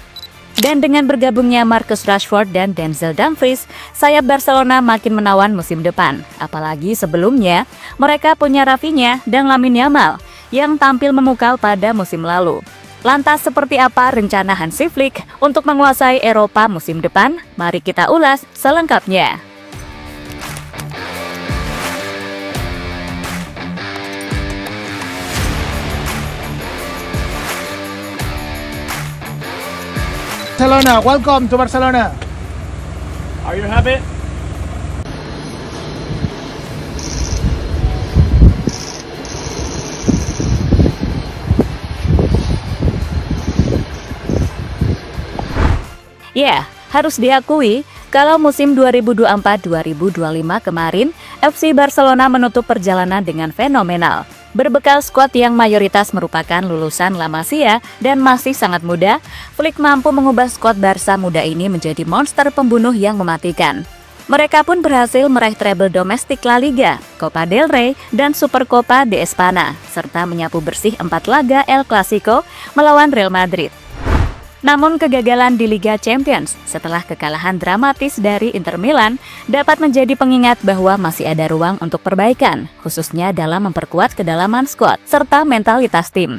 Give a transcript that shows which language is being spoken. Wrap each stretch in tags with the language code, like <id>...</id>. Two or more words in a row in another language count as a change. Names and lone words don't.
<id>Dan dengan bergabungnya Marcus Rashford dan Denzel Dumfries, sayap Barcelona makin menawan musim depan. Apalagi sebelumnya, mereka punya Rafinha dan Lamine Yamal yang tampil memukau pada musim lalu. Lantas seperti apa rencana Hansi Flick untuk menguasai Eropa musim depan? Mari kita ulas selengkapnya.</id> <en>Barcelona, welcome to Barcelona. Are you happy?</en> <id>Ya, harus diakui kalau musim 2024-2025 kemarin, FC Barcelona menutup perjalanan dengan fenomenal. Berbekal skuad yang mayoritas merupakan lulusan La Masia dan masih sangat muda, Flick mampu mengubah skuad Barca muda ini menjadi monster pembunuh yang mematikan. Mereka pun berhasil meraih treble domestik La Liga, Copa del Rey, dan Supercopa de España, serta menyapu bersih 4 laga El Clasico melawan Real Madrid. Namun kegagalan di Liga Champions setelah kekalahan dramatis dari Inter Milan dapat menjadi pengingat bahwa masih ada ruang untuk perbaikan, khususnya dalam memperkuat kedalaman skuad serta mentalitas tim.</id>